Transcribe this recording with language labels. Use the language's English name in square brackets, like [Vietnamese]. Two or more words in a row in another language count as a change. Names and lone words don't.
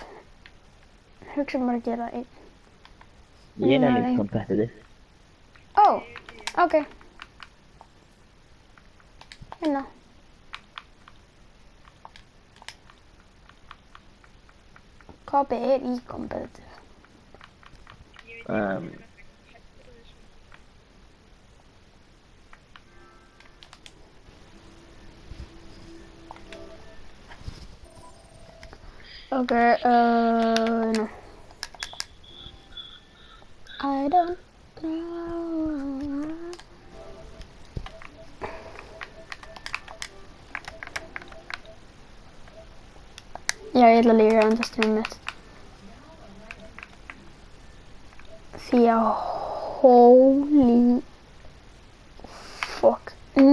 [Icelandic] Hugsa bara að gera einn. Ég er líka competitive. Ó, ok. Hérna. KB er í competitive. [English] Okay, no. I don't know. [Icelandic] Já, ég ætla líka að enda streamið mitt. Því að [English] holy fuck.